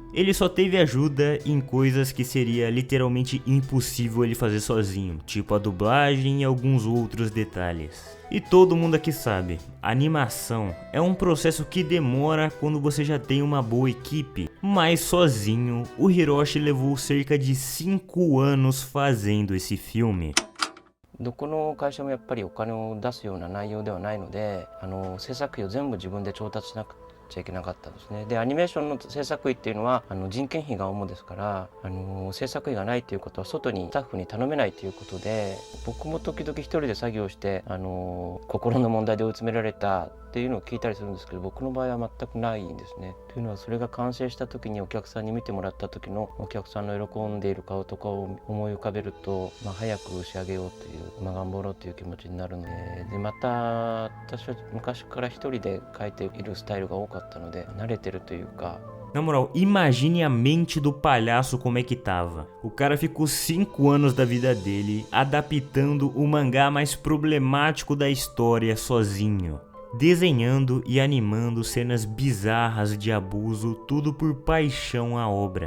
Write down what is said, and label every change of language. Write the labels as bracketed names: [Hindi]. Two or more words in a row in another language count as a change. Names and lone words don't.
[Portuguese] Ele só teve ajuda em coisas que seria literalmente impossível ele fazer sozinho, tipo a dublagem e alguns outros detalhes. E todo mundo aqui sabe, animação é um processo que demora quando você já tem uma boa equipe, mas sozinho o Hiroshi levou cerca de 5 anos fazendo esse filme. [Japanese] どこの会社もやっぱりお金を出すような内容ではないので、制作費を全部自分で調達しなくちゃいけなかったんですね。でアニメーションの制作費っていうのは人件費が主ですから、制作費がないということは外にスタッフに頼めないということで、僕も時々一人で作業して心の問題で追い詰められたっていうのを聞いたりするんですけど、僕の場合は全くないんですね。というのはそれが完成した時にお客さんに見てもらった時のお客さんの喜んでいる顔とかを思い浮かべると、早く仕上げようという、頑張ろうという気持ちになるので、また私は昔から一人で描いているスタイルが多かったので慣れてるというか。 [Portuguese] Na moral, imagine a mente do palhaço como é que tava. O cara ficou 5 anos da vida dele adaptando o mangá mais problemático da história sozinho, desenhando e animando cenas bizarras de abuso, tudo por paixão à obra.